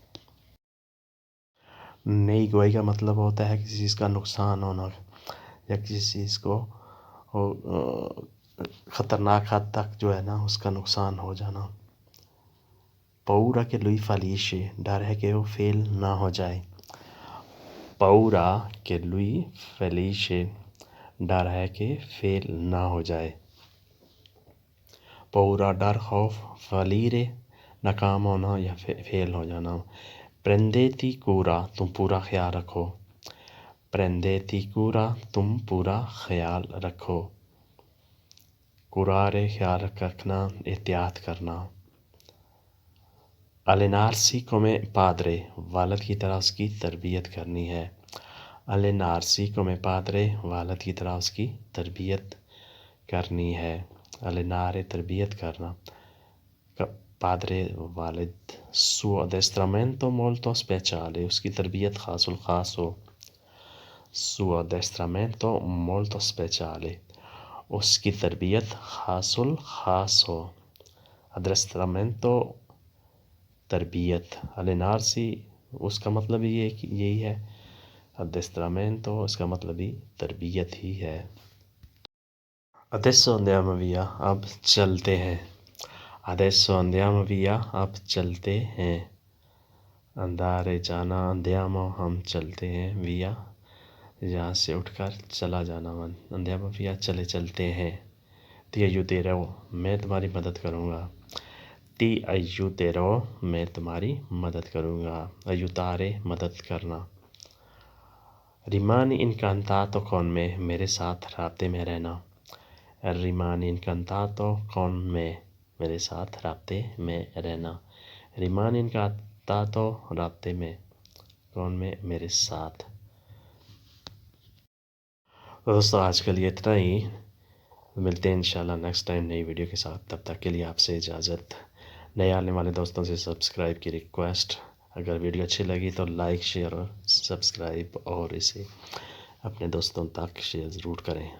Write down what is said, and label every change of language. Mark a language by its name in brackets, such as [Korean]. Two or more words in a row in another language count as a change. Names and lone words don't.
[Urdu] نئی گوائی کا مطلب ہوتا ہے کسی چیز کا نقصان ہونا یا کسی چیز کو خطرناک حد تک جو ہے نا اس کا نقصان ہو جانا. [Italian] Paura che lui fallisce, [Urdu] ڈر ہے کہ وہ فیل نہ ہو جائے. [Italian] Paura che lui fallisce, [Urdu] ڈر ہے کہ فیل نہ ہو جائے. Paura ڈر, خوف. Fallire ناکام ہونا یا فیل ہو جانا. [Italian] Prendeti cura, [Urdu] تم پورا خیال رکھو. [Italian] Prendeti cura, [Urdu] تم پورا خیال رکھو. Curare خیال رکھنا, احتیاط کرنا. [Italian] Allenarsi come padre, [Urdu] والد کی طرح اس کی تربیت کرنی ہے. [Italian] Allenarsi come padre, [Urdu] والد کی طرح اس کی تربیت کرنی ہے. Allenare تربیت کرنا. Padre والد. [Italian] Suo addestramento molto speciale, [Urdu] اس کی تربیت خاص الخاص ہو. [Italian] Suo addestramento molto speciale, [Urdu] اس کی تربیت خاص الخاص ہو. Addestramento تربیت. Allenarsi اس کا مطلب یہی ہے. Addestramento اس کا مطلب ہی تربیت ہی ہے. [Italian] Adesso andiamo via, [Urdu] اب چلتے ہیں. [Italian] Adesso andiamo via, [Urdu] اب چلتے ہیں. Andare جانا, andiamo ہم چلتے ہیں. Via یہاں سے اٹھ کر چلا جانا. [Italian] Andiamo via [Urdu] چلے چلتے ہیں. [Italian] Ti aiuterò, [Urdu] میں تمہاری مدد کروں گا. [Italian] Ti aiuterò, [Urdu] میں تمہاری مدد کروں گا. Aiutare مدد کرنا. [Italian] Rimani incantato con me, [Urdu] میرے ساتھ رابطے میں رہنا. [Italian] Rimani incantato con me, [Urdu] میرے ساتھ رابطے میں رہنا. [Italian] Rimani incantato [Urdu] رابطے میں, [Italian] con me [Urdu] میرے ساتھ. دوستو آج کے لیے اتنا ہی. ملتے ہیں انشاءاللہ [English] next time [Urdu] نئی ویڈیو کے ساتھ. تب تک کے لیے آپ سے اجازت. نئے آنے والے دوستوں سے سبسکرائب کی ریکویسٹ. اگر ویڈیو اچھی لگی تو لائک شیئر اور سبسکرائب اور اسے اپنے دوستوں تک شیئر ضرور کریں.